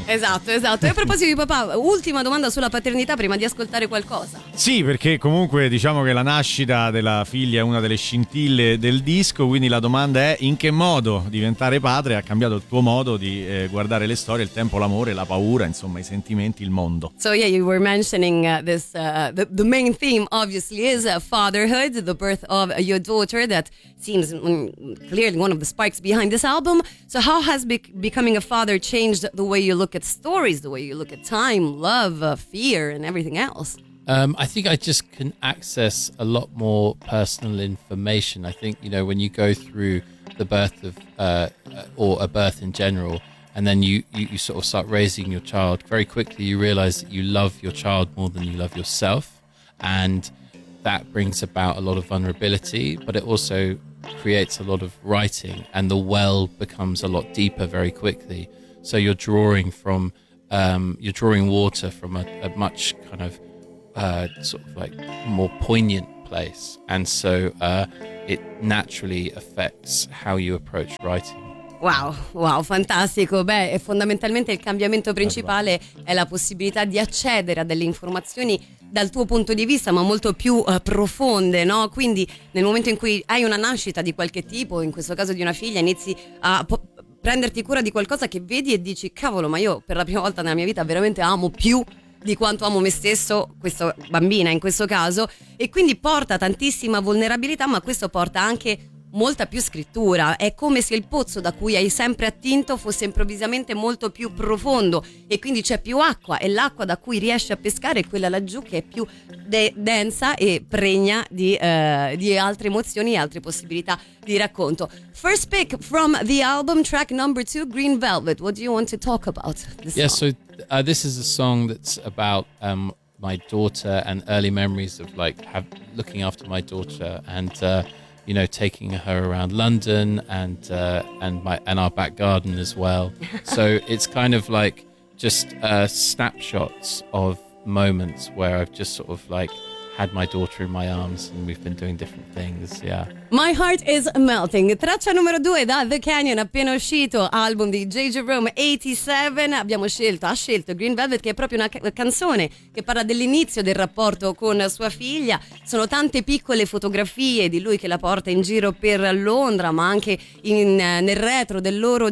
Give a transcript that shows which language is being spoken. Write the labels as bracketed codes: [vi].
[it] Esatto, esatto. E a proposito di papà, ultima domanda sulla paternità prima di ascoltare qualcosa. Sì, perché comunque diciamo che la nascita della figlia è una delle scintille del disco, quindi la domanda è: in che modo diventare padre ha cambiato il tuo modo di guardare le storie, il tempo, l'amore, la paura, insomma, i sentimenti, il mondo? [en] So yeah, you were mentioning this, the main theme obviously is fatherhood, the birth of your daughter, that seems clearly one of the spikes behind this album. So how has becoming a father changed the way you look at stories, the way you look at time, love, fear and everything else? I think I just can access a lot more personal information. I think, you know, when you go through the birth of or a birth in general, and then you sort of start raising your child, very quickly you realize that you love your child more than you love yourself, and that brings about a lot of vulnerability, but it also creates a lot of writing, and the well becomes a lot deeper very quickly. So you're drawing from you're drawing water from a much kind of sort of like more poignant place, and so it naturally affects how you approach writing. [it] Wow, wow, fantastico. Beh, e fondamentalmente il cambiamento principale è la possibilità di accedere a delle informazioni dal tuo punto di vista, ma molto più profonde, no? Quindi nel momento in cui hai una nascita di qualche tipo, in questo caso di una figlia, inizi a prenderti cura di qualcosa che vedi e dici: cavolo, ma io per la prima volta nella mia vita veramente amo più di quanto amo me stesso, questa bambina in questo caso, e quindi porta tantissima vulnerabilità, ma questo porta anche molta più scrittura. È come se il pozzo da cui hai sempre attinto fosse improvvisamente molto più profondo, e quindi c'è più acqua, e l'acqua da cui riesci a pescare è quella laggiù, che è più densa e pregna di altre emozioni e altre possibilità di racconto. [en] First pick from the album, track number 2, Green Velvet. What do you want to talk about? Yeah, song? So this is a song that's about my daughter and early memories of like looking after my daughter and you know, taking her around London and our back garden as well. So it's kind of like just snapshots of moments where I've just sort of like had my daughter in my arms and we've been doing different things, yeah. [it] My Heart Is Melting, traccia numero 2 da The Canyon, appena uscito, album di J.J. Rome, 87. Abbiamo scelto, ha scelto Green Velvet, che è proprio una canzone che parla dell'inizio del rapporto con sua figlia. Sono tante piccole fotografie di lui che la porta in giro per Londra, ma anche nel retro del loro